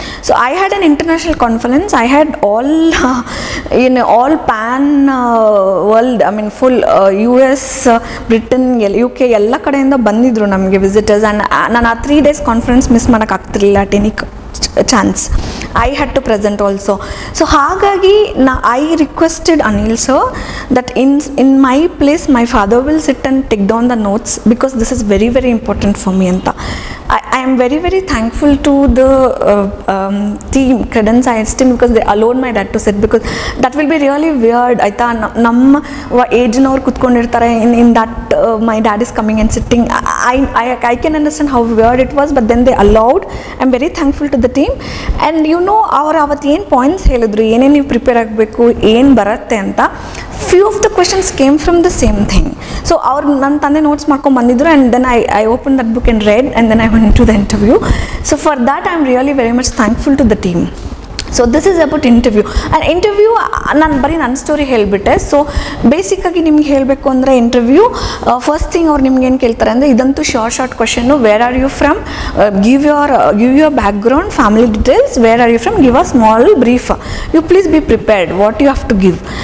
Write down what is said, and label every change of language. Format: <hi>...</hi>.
<en>So I had an international conference. I had all pan world, full US, Britain, UK</en> <kn>ಎಲ್ಲ ಕಡೆಯಿಂದ ಬಂದಿದ್ದರು ನಮಗೆ visitors. And ನಾನು ಆ 3 days conference miss ಮಾಡೋಕ್ಕಾಗ್ತಿರ್ಲಿಲ್ಲ</kn> <en>at any chance. I had to present also. So ಹಾಗಾಗಿ I requested Anil sir that in my place my father will sit and take down the notes because this is very important for me anta. I am very thankful to the team, Credence Science team, because they allowed my dad to sit, because that will be really weird.</en> <kn>Aita ನಮ್ಮ age ನವರು ಕುತ್ಕೊಂಡಿರ್ತಾರೆ,</kn> <en>in that my dad is coming and sitting. I can understand how weird it was, but then they allowed. I am very thankful to the team. And you know,</en> <kn>ಅವರು ಅವತ್ತು ಏನು points ಹೇಳಿದ್ರು, ಏನೇನು ನೀವು prepare ಆಗಬೇಕು, ಏನು ಬರುತ್ತೆ ಅಂತ.</kn> <en>few of the questions came from the same thing. So our</en> <kn>ನನ್ನ ತಂದೆ ನೋಟ್ಸ್ ಮಾಡ್ಕೊಂಡು ಬಂದಿದ್ರು,</kn> <en>and then I opened that book and read, and then I went into the interview. So for that I am really very much thankful to the team. So this is about interview. And interview</en> <kn>ನಾನು ಬರೀ ನನ್ನ story ಹೇಳಿಬಿಟ್ಟೆ. So ಬೇಸಿಕ್ಕಾಗಿ ನಿಮ್ಗೆ ಹೇಳಬೇಕು ಅಂದರೆ interview first thing ಅವ್ರು ನಿಮ್ಗೆ ಏನು ಕೇಳ್ತಾರೆ ಅಂದರೆ, ಇದಂತೂ short question,</kn> <en>Where are you from, give your background, family details, where are you from, give a small brief, you please be prepared what you have to give.</en>